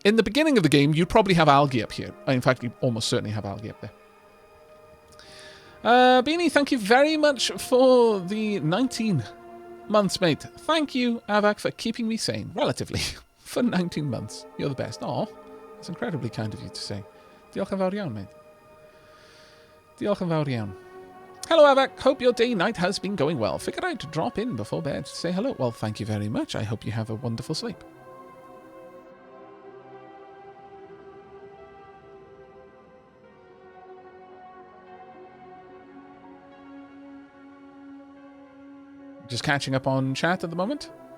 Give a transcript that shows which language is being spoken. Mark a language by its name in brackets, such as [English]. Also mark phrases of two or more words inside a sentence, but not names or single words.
[English] In the beginning of the game, you'd probably have algae up here. In fact, you almost certainly have algae up there. Beanie, thank you very much for the 19 months, mate. Thank you, Aavak, for keeping me sane, relatively, for 19 months. You're the best. Aw, that's incredibly kind of you to say. [Welsh] Diolch yn fawr iawn, mate. Diolch yn fawr iawn. [English] Hello, Aavak. Hope your day night has been going well. Figured I'd drop in before bed to say hello. Well, thank you very much. I hope you have a wonderful sleep. Just catching up on chat at the moment.